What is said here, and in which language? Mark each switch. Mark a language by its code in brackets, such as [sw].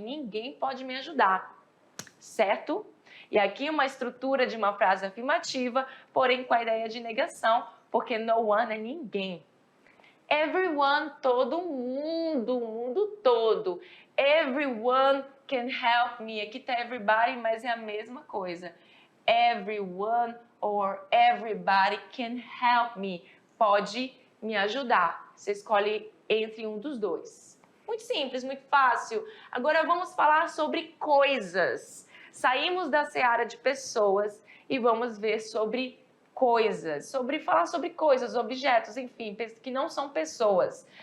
[pt] Ninguém pode me ajudar, certo? E aqui uma estrutura de uma frase afirmativa, porém com a ideia de negação, porque no one é ninguém. Everyone, todo mundo, o mundo todo. [en] Everyone can help me. [pt] Aqui tá everybody, mas é a mesma coisa. [en] Everyone or everybody can help me. [pt] Pode me ajudar. Você escolhe entre um dos dois. Muito simples, muito fácil. Agora vamos falar sobre coisas. Saímos da seara de pessoas e vamos ver sobre coisas, falar sobre coisas, objetos, enfim, que não são pessoas.